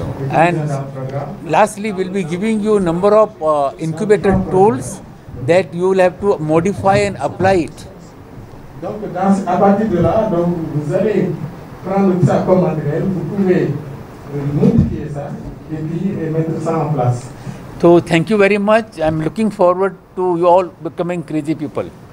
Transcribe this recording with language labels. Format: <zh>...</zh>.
<en>And lastly, we'll be giving you a number of incubator tools that you will have to modify and apply it.</en> <fr>Donc, à partir de là, donc, vous allez prendre ça comme matériel, vous pouvez modifier ça et puis mettre ça en place.</fr> <en>So, thank you very much. I'm looking forward to you all becoming crazy people.</en>